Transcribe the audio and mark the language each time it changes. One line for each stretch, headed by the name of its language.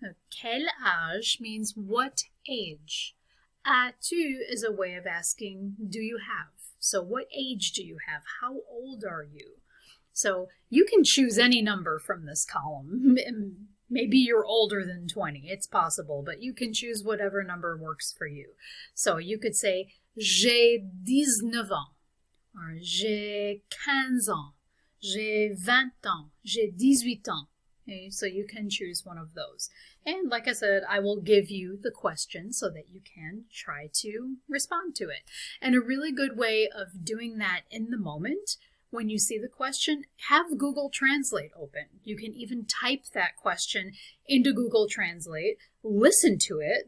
French: Quel âge
English: means what age.
French: As-tu
English: is a way of asking, do you have? So what age do you have? How old are you? So you can choose any number from this column. Maybe you're older than 20. It's possible, but you can choose whatever number works for you. So you could say,
French: j'ai 19 ans,
English: or
French: j'ai 15 ans, j'ai 20 ans, j'ai 18 ans.
English: Okay, so you can choose one of those. And like I said, I will give you the question so that you can try to respond to it. And a really good way of doing that in the moment, when you see the question, have Google Translate open. You can even type that question into Google Translate, listen to it.